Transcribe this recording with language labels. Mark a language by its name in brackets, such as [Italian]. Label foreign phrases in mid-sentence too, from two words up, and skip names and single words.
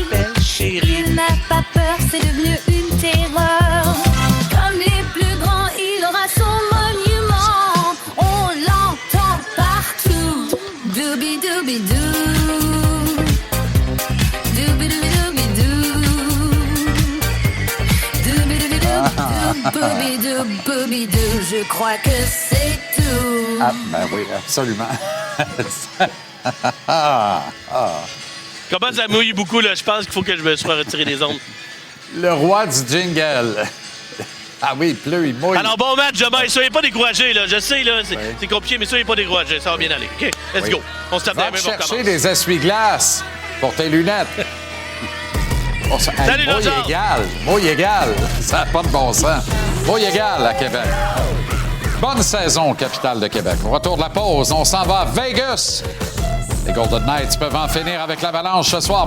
[French] Il n'a pas peur, c'est devenu une terreur. Comme les plus grands, il aura son monument. On l'entend partout. Doobie-doobie-doo. Doobie-doobie-doobie-doo. Doobie-doobie-doo. Je crois que c'est tout. Ah, ben oui, absolument. Comment ça mouille beaucoup, là? Je pense qu'il faut que je me sois retiré des ondes. Le roi du jingle. Ah oui, il pleut, il mouille. Alors, bon match demain. Soyez pas découragés, là. Je sais, là, c'est compliqué, mais soyez pas découragés. Ça va bien aller. OK? [English] Let's go. [French] On se tape Va des mains, on chercher recommence. des essuie-glaces pour tes lunettes. Salut, Mouille égal. Ça n'a pas de bon sens. Mouille égal à Québec. Bonne saison, capitale de Québec. Au retour de la pause, on s'en va à Vegas. Les Golden Knights peuvent en finir avec l'Avalanche ce soir.